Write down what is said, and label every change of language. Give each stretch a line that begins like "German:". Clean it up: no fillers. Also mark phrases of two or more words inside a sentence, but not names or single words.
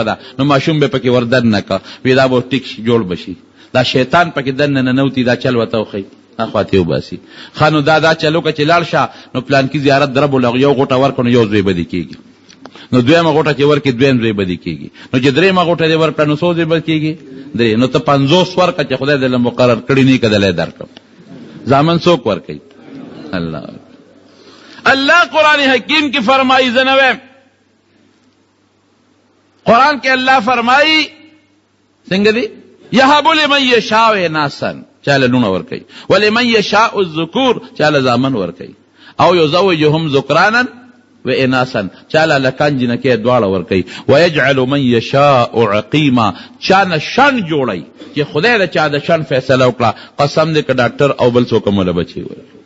Pashto: ده نو ماشوم به پکې وردن نه کړ وی دا به ټیک شي جوړ به شي دا شیطان پکې دننه ننوتي دا چل ورته وښیي اخواتې وباسي ښه نو دا چل وکړه چې لاړ شه نو پلانکي زیارت درب ولغ یو غوټه ورکړو نو یو زوی به دې کېږي نو دویمه غوټه چې ورکړي دویم زوی به دې کېږي نو چې درېیمه غوټه دې ورکړه نو څو زوی به کېږي درې نو ته 50 ورکړه چې خدای دې له مقرر کړي نه که دلی درکړم زامن څوک ورکوي الله قرآن حکیم کی فرمائی زنوے قرآن کے اللہ فرمائی سنگ دی
Arabic: یہب لمن یشاء اناسن
Pashto: چاله لونه ورکي
Arabic: ولمن یشاء الذکور
Pashto: چاله زامن ورکي
Arabic: او یزوجهم ذکرانا و اناسا
Pashto: چاله لکان جنکه دواړه ورکي
Arabic: ويجعل من یشاء عقیما
Pashto: چانه شن جوړي چې خدای د چا د شن فیصله وکړه قسم دې ک ډاکټر او بل څوک مولا بچي وي